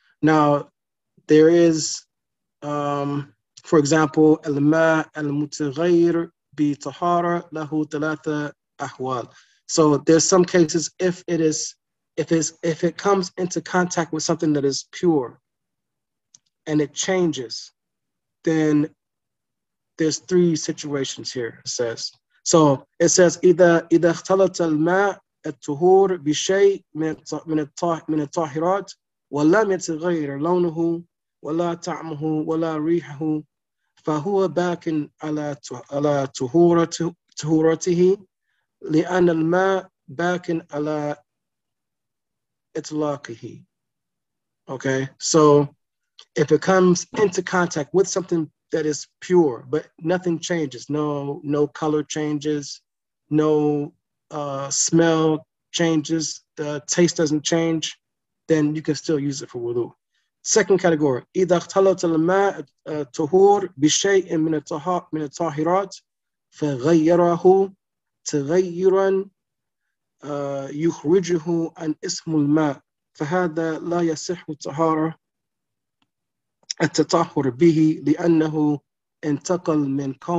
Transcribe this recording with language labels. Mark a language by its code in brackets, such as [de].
[en] Now, there is, for example, [ar] al-ma al-mutaghayyir bi tahara lahu thalatha ahwal. [en] So there's some cases if it comes into contact with something that is pure and it changes, then there's three situations here, it says. So it says [ar] إذا اختلط الماء الطهور بشيء من الطاهرات ولم يتغير لونه ولا طعمه ولا ريحه فهو باق على طهورته لأن الماء باق على إطلاقه. [en] Okay, so if it comes into contact with something that is pure, but nothing changes, no color changes, no smell changes, the taste doesn't change, then you can still use it for wudu. Second category, [ar] إذا اختلط الماء طهور بشيء من الطاهرات فغيره تغيرا يخرجه عن اسم الماء فهذا لا يصح الطهارة التطهر به لأنه انتقل من